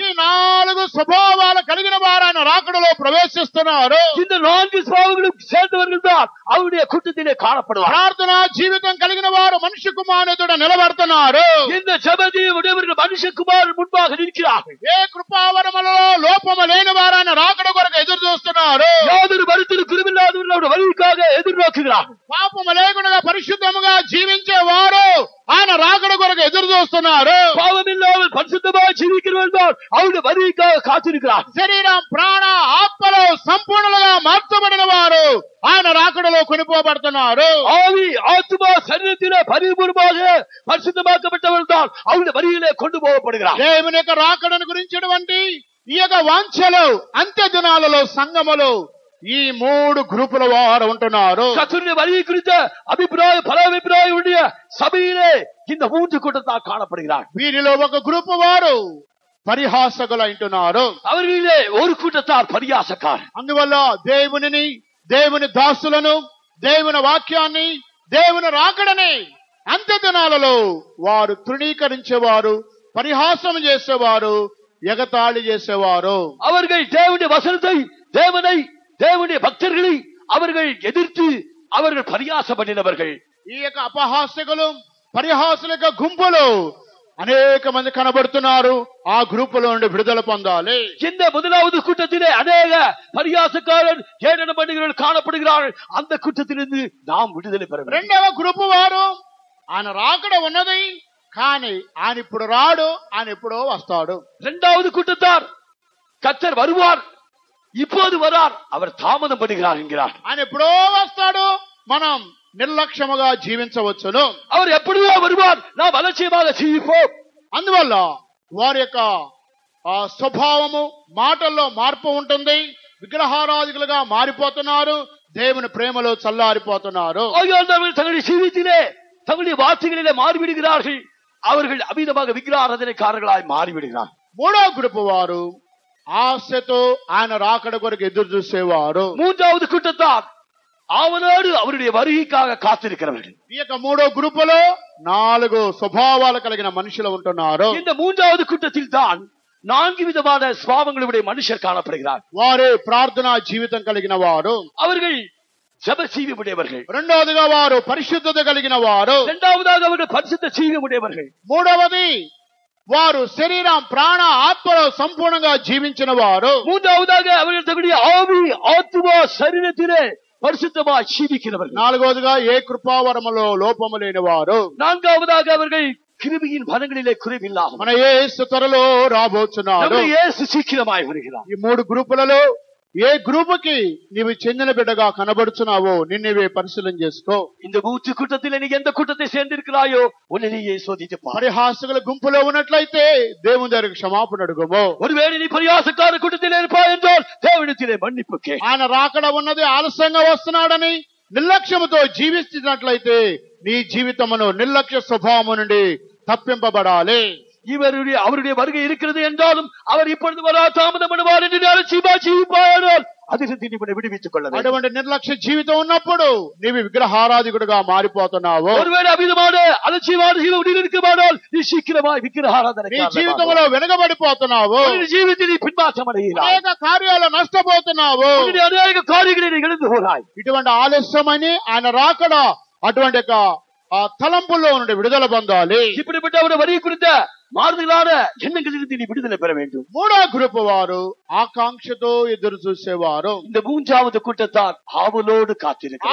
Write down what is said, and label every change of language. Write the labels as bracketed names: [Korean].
[Telugu] ఈ 4 స్వభావాలు కలిగిన వారు ఆయన రాకడలో ప్రవేశిస్తున్నారు. [Tamil] இந்த 4 சுபாவங்களும் சேர்ந்தவர்கள் தான் அவருடைய கூட்டத்திலே காணப்படுவார். [Telugu] ప్రార్థనా జీవితం కలిగిన వారు మనిషి కుమారుడు నిలబడుతున్నారు. [Tamil] இந்த ஜெபதி உடையவர்கள் மனுஷகுமார் முன்பாக நிற்கிறார்கள். [Telugu] ఏ కృపావరములలో లోపము లేని వారు ఆయన రాకడ కొరకు ఎదురు చూస్తున్నారు. [Tamil] யாதொரு வருத்தலும் குறைவில்லாதவர்கள் அவருடைய வருகைக்காக எதிர்நோக்குகிறார்கள். [Telugu] పాపము లేకుండా పరిశుద్ధముగా జీవించే వారు ఆయన రాకడ కొరకు ఎదురు చూస్తున్నారు. [Tamil] பாவமில்லாமல் பரிசுத்தமாய் ஜீவிக்கிறவர்கள் அவருடைய வருகைக்காக காத்திருக்கிறார். [Telugu] శరీరం ప్రాణ ఆత్మలో సంపూర్ణంగా మార్చబడిన వారు ఆయన రాకడలో కొనిపోబడుతున్నారు. [Tamil] ஆவி ஆத்மா சரீரத்திலே பரிபூர்ணமாக பரிசுத்தமாக்கப்பட்டவர்கள் தான் அவருடைய வருகையிலே கொண்டு போகப்படுகிறார். [Telugu] దేవుని యొక్క రాకడను గురించినటువంటి ఈ యొక్క వాంఛలు అంత్య దినాలలో సంఘములో ఈ 3 గ్రూపుల వారు ఉంటున్నారు. [Tamil] கர்த்தருடைய வருகை குறித்த அபிப்பிராய பல அபிப்பிராயமுடைய சபையிலே இந்த 3 கூட்டத்தார் காணப்படுகிறார். [Telugu] వీరిలో ఒక గ్రూపు వారు పరిహాసకులు అంటున్నారు. [Tamil] அவர்களிலே ஒரு கூட்டத்தார் பரியாசக்கார். [Telugu] అందువల్ల దేవుని దాసులను, దేవుని వాక్యాన్ని, దేవుని రాకడని అంత్య దినాలలో వారు తృణీకరించేవారు, పరిహాసం చేసేవారు, ఎగతాళి చేసేవారు. [Tamil] அவர்கள் தேவனுடைய வசனத்தை, தேவனுடைய பக்தர்களை அவர்கள் எதிர்த்து அவர்கள் பரியாசம் பண்ணினவர்கள். [Telugu] ఈ యొక్క అపహాస్యకులు, పరిహాసుల యొక్క గుంపులు అనేక మంది కనబడుతున్నారు. ఆ గ్రూపులో నుండి విడుదల పొందాలి. [Tamil] இந்த முதலாவது கூட்டத்திலே அநேக பரியாசக்காரர், ஏளனம் பண்ணுகிறவர்கள் காணப்படுகிறார்கள். அந்த கூட்டத்திலிருந்து நாம் விடுதலை பெற வேண்டும். [Telugu] రెండవ గ్రూపు వారు ఆయన రాకడ ఉన్నది, కానీ ఆయన ఇప్పుడు రాడు, ఆయన ఎప్పుడో వస్తాడు. [Tamil] இரண்டாவது கூட்டத்தார் கர்த்தர் வருவார், இப்போது வரார், அவர் தாமதம் பண்ணுகிறார் என்கிறார். [Telugu] ఆయన ఎప్పుడో వస్తాడు, మనం నిర్లక్ష్యముగా జీవించవచ్చును. [Tamil] அவர் எப்படியோ வருவார், நாம் அலட்சியமாக ஜீவிப்போம். [Telugu] అందువల్ల వారి యొక్క స్వభావము, మాటల్లో మార్పు ఉంటుంది. విగ్రహారాధికులుగా మారిపోతున్నారు, దేవుని ప్రేమలో చల్లారిపోతున్నారు. [Tamil] தங்களுடைய ஜீவித்திலே, தங்களுடைய வார்த்தைகளிலே மாறிவிடுகிறார்கள். அவர்கள் அமிதமாக விக்கிரகாராதனைக்காரர்களாய் மாறிவிடுகிறார். [Telugu] మూడో గ్రూపు వారు ఆశతో ఆయన రాకడ కొరకు ఎదురు చూసేవారు. [Tamil] மூன்றாவது கூட்டத்தார் அவனோடு அவருடைய வருகைக்காக காத்திருக்கிறவர்கள். [Telugu] ఈ యొక్క మూడో గ్రూపులో 4 స్వభావాలు కలిగిన మనుషులు ఉంటున్నారు. [Tamil] இந்த மூன்றாவது கூட்டத்தில் தான் 4 விதமான சுபாவங்களுடைய மனுஷர் காணப்படுகிறார். [Telugu] వారే ప్రార్థనా జీవితం కలిగిన వారు, [Tamil] அவர்கள் ஜெப ஜீவியமுடையவர்கள். [Telugu] రెండవదిగా వారు పరిశుద్ధత కలిగిన వారు, [Tamil] இரண்டாவதாக அவர்கள் பரிசுத்த ஜீவியமுடையவர்கள். [Telugu] మూడవది వారు శరీరం ప్రాణ ఆత్మలో సంపూర్ణంగా జీవించిన వారు, [Tamil] மூன்றாவதாக அவர்கள் தங்களுடைய ஆவி ஆத்மா சரீரத்திலே பரிசுத்தமாய் ஜீவிக்கிறவர்கள். [Telugu] నాలుగవదిగా ఏ కృపావరములో లోపము లేని వారు, [Tamil] நான்காவதாக அவர்கள் கிருபையின் பலங்களிலே குறைவில்லாமல். [Telugu] మన యేసు త్వరలో రాబోతున్నాడు. [Tamil] நம்முடைய இயேசு சீக்கிரமாய் வருகிறார். [Telugu] ఈ 3 గ్రూపులలో ఏ గ్రూపుకి నీవు చెందిన బిడ్డగా కనబడుచున్నావో నిన్నువే పరిశీలన చేసుకో. [Tamil] இந்த 3 கூட்டத்திலே நீ எந்த கூட்டத்தை சேர்ந்திருக்கிறாயோ உன்னை நீயே சோதித்து பார். [Telugu] పరిహాసకుల గుంపులో ఉన్నట్లయితే దేవుని దగ్గర క్షమాపణ అడుగుము. [Tamil] ஒருவேளை நீ பரியாசக்கார கூட்டத்திலே இருப்பாய் என்றால் தேவனிடத்திலே மன்னிப்பு கேள். [Telugu] ఆయన రాకడ ఉన్నది, ఆలస్యంగా వస్తున్నాడని నిర్లక్ష్యముతో జీవిస్తున్నట్లయితే నీ జీవితమును నిర్లక్ష్య స్వభావము నుండి తప్పింపబడాలి. [Tamil] அவருடைய வருகை இருக்கிறது என்றாலும் அவர் இப்பொழுது வரா தாமதம் பண்ணுவார் என்று ஜீவிப்பாயானால் அதிலிருந்து நீ விடுவித்துக் கொள்ள வேண்டும். [Telugu] అటువంటి నిర్లక్ష్య జీవితం ఉన్నప్పుడు నీవు విగ్రహారాధికుడుగా మారిపోతున్నావు. [Tamil] ஒருவேளை அமிதமான அலட்சியமான ஜீவன் இருக்குமானால் நீ சீக்கிரமாய் விக்கிரகாராதனை [Telugu] నీ జీవితంలో వెనుకబడిపోతున్నావు. [Tamil] జీవితం நீ பின்மாற்றம் அடைகிறாய். [Telugu] అనేక కార్యాలు నష్టపోతున్నావు. [Tamil] అనేక కార్యங்களை நீ இழந்து போகிறாய். [Telugu] ఇటువంటి ఆలస్యమని ఆయన రాకడ అటువంటి తలంపుల్లో నుండి విడుదల పొందాలి. [Tamil] இப்படிப்பட்ட அவருடைய வருகை குறித்த மாறுதலான எண்ணங்களிலிருந்து நீ விடுதலை பெற வேண்டும். [Telugu] మూడో గ్రూపు వారు ఆకాంక్షతో ఎదురు చూసేవారు. [Tamil] இந்த மூன்றாவது கூட்டத்தார் ஆவலோடு காத்திருக்கிறார்.